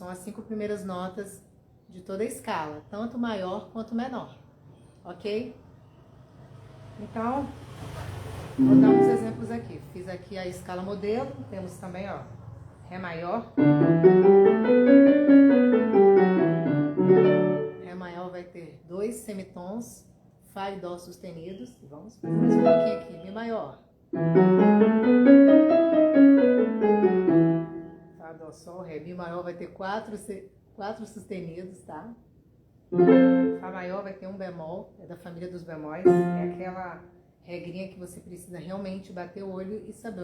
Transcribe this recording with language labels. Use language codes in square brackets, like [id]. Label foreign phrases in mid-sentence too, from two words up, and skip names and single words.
[pt] São as 5 primeiras notas de toda a escala, tanto maior quanto menor, ok? Então, vou dar uns exemplos aqui. Fiz aqui a escala modelo, temos também, ó, Ré maior. Ré maior vai ter 2 semitons, Fá e Dó sustenidos. Vamos fazer mais um pouquinho aqui, Mi maior. Fá, Dó, Sol, Ré. Mi maior vai ter 4 sustenidos, tá? Fá maior vai ter um bemol, é da família dos bemóis. É aquela regrinha que você precisa realmente bater o olho e saber.